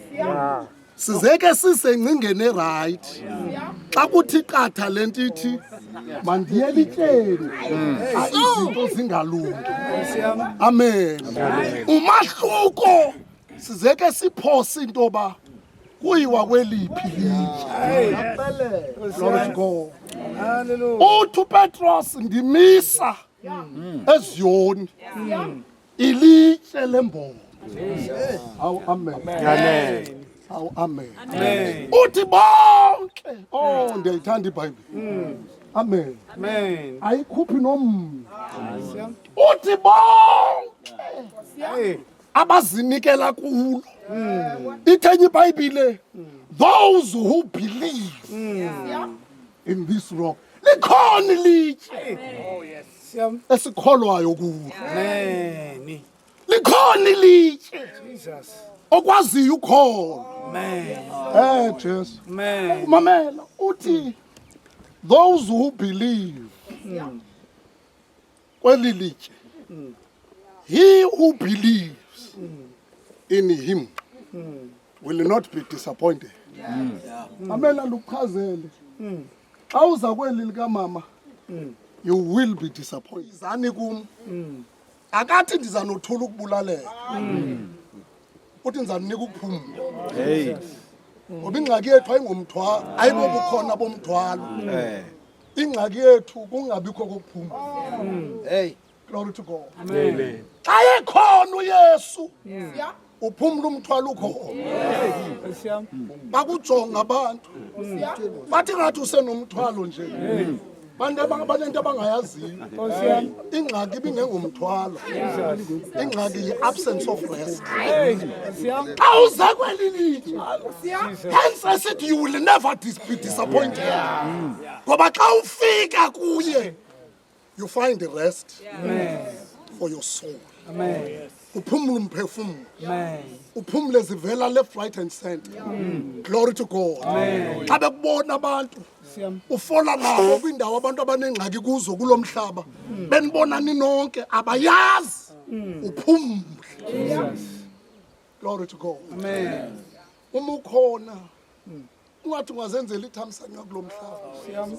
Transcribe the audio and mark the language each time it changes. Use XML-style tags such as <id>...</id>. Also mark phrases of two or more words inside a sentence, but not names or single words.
<xh>Sizeke sisengcingene right. Xa kuthi qatha lentithi mandiye elityeni izinto zingalungi. Amen. Umahluko sizeke siphose into ba kuyiwa kweliphi litye.</xh> <en>Glory to God.</en> <xh>Uthi uPetros ndimisa eZiyoni ilitye lembono. Awu amen. Awu amen. Uthi bonke ndiyayithanda iBhayibhile. Amen. Amen. Ayikhuphi nomnye. Uthi bonke abazinikela kulo. Ithenye iBhayibhile,</xh> <en>those who believe in this rock.</en> <xh>Likhona ilitye.</xh> <en>Oh yes.</en> <xh>Esikholwayo kulo. Amen. Likhona ilitye. Jesus. Okwaziyo ukhona. Amen. Jesu. Amen. Mamela uthi</xh> <en>those who believe</en> <xh>kweli litye.</xh> <en>He who believes in him will not be disappointed.</en> <xh>Mamela luchazele. Xa uza kweli lika mama,</xh> <en>you will be disappointed.</en> <xh>Izani kum. Akathi ndiza nothula ukubulalela. Uthi ndizanika ukuphumla. Hey. Ngoba ingxaki yethu ayingomthwalo, ayibobukhona bomthwalo. Ingxaki yethu kungabikho kokuphumla. Hey.</xh> <en>Glory to God.</en> <xh>Amen. Xa ekhona uYesu, uphumla umthwalo ukhona. Bakujonga abantu. Bathi ngathi usenomthwalo nje. Bantu abangayaziyo. Ingxaki ibingengomthwalo. Ingxaki yi-</xh> <en>absence of rest.</en> <xh>Xa uza kweli litye,</xh> <en>hence I said you will never be disappointed.</en> <xh>Ngoba xa ufika kuye,</xh> <en>you find the rest for your soul.</en> <xh>Uphumule umphefumulo. Uphumule zivela</xh> <en>left, right and center. Glory to God.</en> <xh>Xa bekubona abantu ufola nabo kwindawo abantu abanengxaki kuzo kulomhlaba, benibona ninonke abayazi, uphumule.</xh> <en>Glory to God.</en> <xh>Uma ukhona ungathi ungazenzela ithamsanqa kulomhlaba.</xh>